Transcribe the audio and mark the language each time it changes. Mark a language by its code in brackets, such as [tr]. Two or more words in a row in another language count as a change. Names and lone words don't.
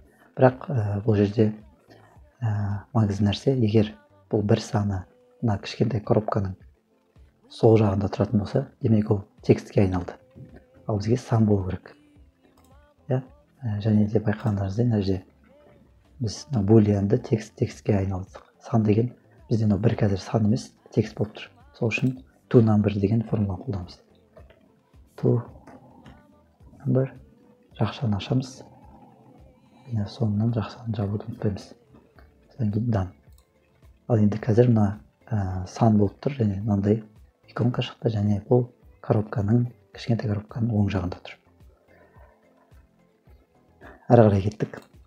[kk] Бірақ бұл жерде маңызды нәрсе, егер бұл бір саны мына кішкентай коробканың сол жағында тұратын болса, демек ол текстке айналды. Ал бізге сан болу керек. Және де байқағандарыңыздай, мына жерде біз булианды текстке айналдық. Сан деген бізде бір қазір сан емес, текст болып тұр. Сол үшін [en] to number [kk] деген формула қолданамыз. [en] To number [kk] жақшаны ашамыз. Және соңынан жақшаны жабуды ұмытпаймыз. Содан кейін дан. Ал енді қазір мына сан болып тұр, және мынандай иконка шықты, және бұл кішкентай коробканың оң жағында тұр. Ары қарай кеттік.